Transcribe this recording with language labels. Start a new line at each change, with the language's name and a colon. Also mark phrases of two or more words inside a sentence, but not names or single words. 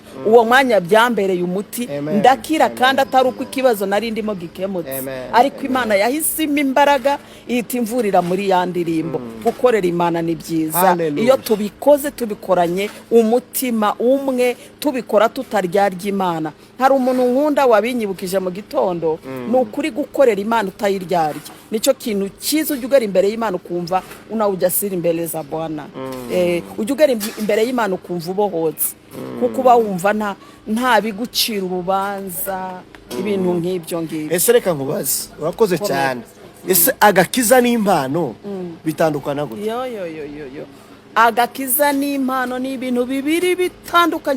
Kinyarwanda: Uwo mwanya byambereye umuti ndakira kandi atari uko ikibazo nari ndimo gikemutse ariko Imana yahisimo imbaraga ihita imvurira muri ya ndirimbo. Gukorera Imana ni byiza iyo tubikoze tubikoranye umutima umwe tubikora tutaryarya Imana. Hari umuntu nkunda wabinyibukije mu gitondo nukuri gukorera Imana utayiryarya nicyo kintu cyiza. Ujya ugera imbere y'Imana ukumva
Swahili: una ujasiri mbele za Bwana
Kinyarwanda: ujya ugera imbere y'Imana ukumva ubohotse kuko uba wumva nta bigucira urubanza ibintu nk'ibyo ngibyo. Ese reka nkubaze urakoze cyane ese agakiza n'impano bitandukana gute? yo agakiza n'impano ni ibintu bibiri bitandukanye,